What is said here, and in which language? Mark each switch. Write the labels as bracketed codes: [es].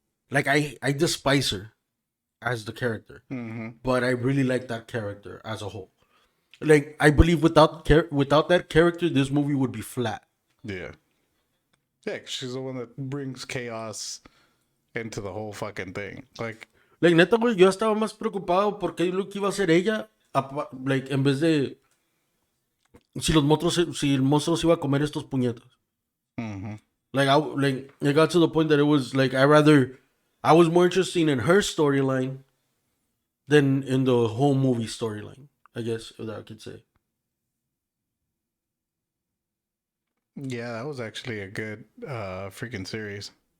[en] Like I despise her as the character, Mm-hmm. but I really like that character as a whole. Like I believe without that character, this movie would be flat. Yeah. Yeah, 'cause she's the one that brings chaos into the whole fucking thing. Like, [es] Neta, güey, yo estaba más preocupado porque lo que iba a hacer ella, like, en vez de si el monstruo se iba a comer estos puñetos. mm-hmm. [en] Like it got to the point that it was like I was more interested in her storyline than in the whole movie storyline. I guess if that I could say. Yeah, that was actually a good freaking series.